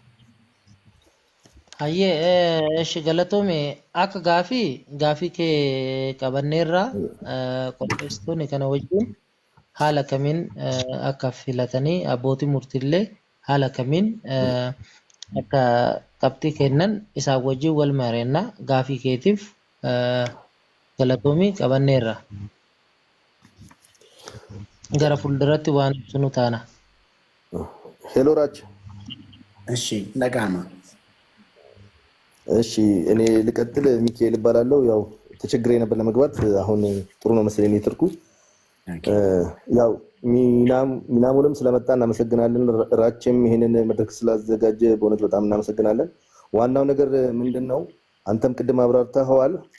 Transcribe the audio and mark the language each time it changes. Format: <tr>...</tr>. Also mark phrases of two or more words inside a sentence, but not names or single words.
<om>Hayyee eshi galatoome akka gaafii kee qabanneerra qopheessitoonni kana wajjin haala kamiin akka filatanii abbootii murtiillee haala kamiin akka qabxii kennan isaan wajjin wal mareenna gaafii keetiif galatoomii qabanneerra. Gara fuulduratti waan sunu taana.</om> <en>Hello Raj.</en> <am>እሺ ነጋማ እሺ እኔ ልቀጥል ሚካኤል እባላለሁ ያው ተቸግሬ ነበር ለመግባት አሁን ጥሩ ነው መሰለኝ ኔትወርኩ ያው ሚናሙንም ስለመጣ እናመሰግናለን ራችም ይሄንን መድረክ ስላዘጋጀ በእውነት በጣም እናመሰግናለን ዋናው ነገር ምንድነው አንተም ቅድም አብራርተኸዋል</am>